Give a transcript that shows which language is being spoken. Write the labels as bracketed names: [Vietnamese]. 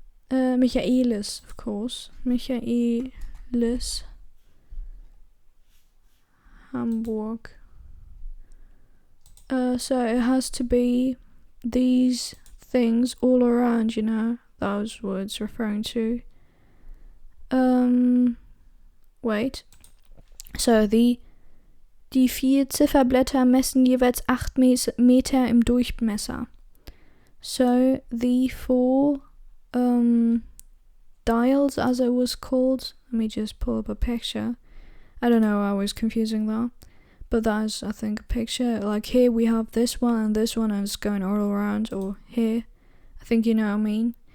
[English] Michaelis, of course. Michaelis. Hamburg. So it has to be these things all around, you know, those words referring to. Wait. [German] So die 4 Zifferblätter messen jeweils 8 Meter im Durchmesser. [English] So the 4 dials, as it was called, let me just pull up a picture. I don't know, I was confusing that, but that is, I think, a picture. Like here we have this one and it's going all around, or here, I think you know what I mean.